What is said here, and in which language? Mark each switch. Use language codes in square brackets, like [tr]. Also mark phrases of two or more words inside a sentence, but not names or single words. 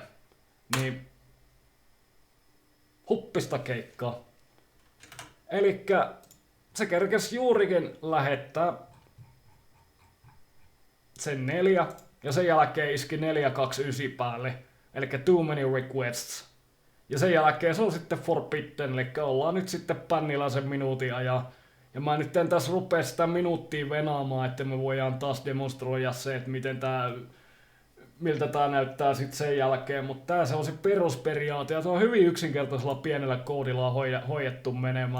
[fi] Niin huppista keikkaa. Elikkä se kerkesi juurikin lähettää sen 4 ja sen jälkeen iski 429 päälle. Elikkä [en] too many requests. [fi] Ja sen jälkeen se on sitten forbidden, eli ollaan nyt sitten pännillä sen minuutin ajan. Ja mä nyt en tässä rupea sitä minuuttia venaamaan, että me voidaan taas demonstroida se, että miltä tää näyttää sitten sen jälkeen, mutta tää se on se perusperiaate ja se on hyvin yksinkertaisella pienellä koodilla hoidettu menemään.